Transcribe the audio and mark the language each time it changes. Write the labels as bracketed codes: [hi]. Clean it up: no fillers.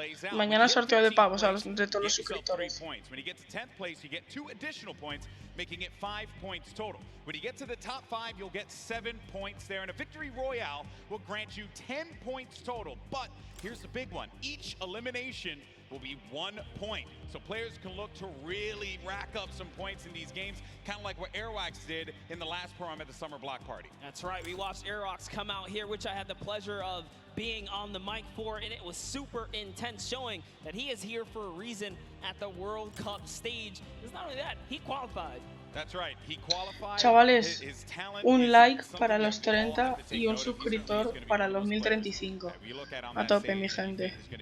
[es] Mañana sorteo de pavos de todos los suscriptores. [en] When you get to 10th place, you get 2 additional points, making it 5 points total. When you get to the top 5, you'll get 7 points there, and a victory royale will grant you 10 points total. But here's the big one. Each elimination will be 1 point. So players can look to really rack up some points in these games, kind of like what Airwax did in the last Pro-Am at the Summer Block Party. That's right. We watched Airwax come out here, which I had the pleasure of being on the mic for, and it was super intense, showing that he is here for a reason at the World Cup stage. It's not only that, he qualified. That's right. He qualified. [es] Chavales, un like para los 30 y un suscriptor para los 1035. A tope, mi gente.